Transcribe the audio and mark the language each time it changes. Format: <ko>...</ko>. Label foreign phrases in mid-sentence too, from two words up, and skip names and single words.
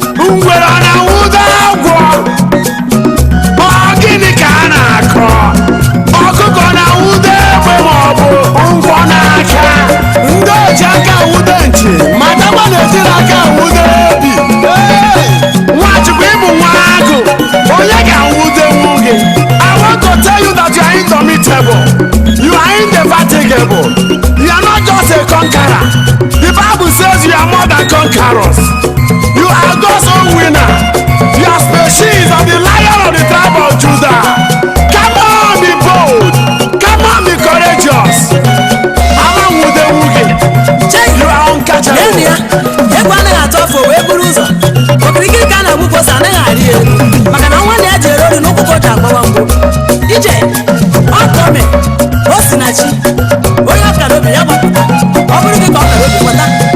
<ig>Ngwere ọ na-anwụdo agwọ? Ọ gịnị ka a na-akọ? Ọkụkọ na-anwụdo egbe ma ọ bụ ngwọ n'aka? Ndị oji aka anwụdo nchi, ma dakwa na ejiri aka anwụdo obi. Hey! Nwachukwu, ị bụ nwa agụ. Onye ga-anwụdo nwu gị?</ig> <en>I want to tell you that you are indomitable. You are indefatigable. You are not just a conqueror. The Bible says you are more than conquerors. You are God's own winner. Your species of the Lion of the tribe of Judah. Come on, be bold. Come on, be courageous.</en> <ig>Ala nwude nwu gị. Chei!</ig> <en>You are uncatchable.</en> <ig>N'elu ya, egwu anaghị atụ afọ wee buru ụzọ. Okirikiri ka a na-agbu ka ose anaghị arị elu. Maka na nwa na ya jere ori n'ụkwụ ka o ji agbawa mgbo. Ije, ọ ka o mee. O si na chi. Onye ọ kara obi ya gbapụta. Ọ bụrụ gị ka ọ kara obi, kweta.</ig>